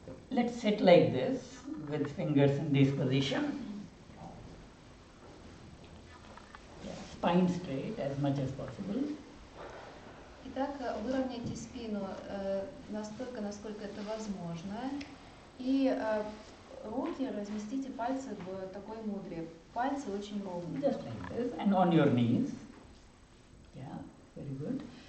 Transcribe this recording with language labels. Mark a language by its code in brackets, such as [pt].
[en] Let's sit like this with fingers in this position. Spine straight as much as possible. [ru] Итак, выровняйте спину настолько, насколько это возможно. И руки разместите пальцы в такой мудре. Пальцы очень ровные. [en] Just like this and on your knees. Yeah, very good.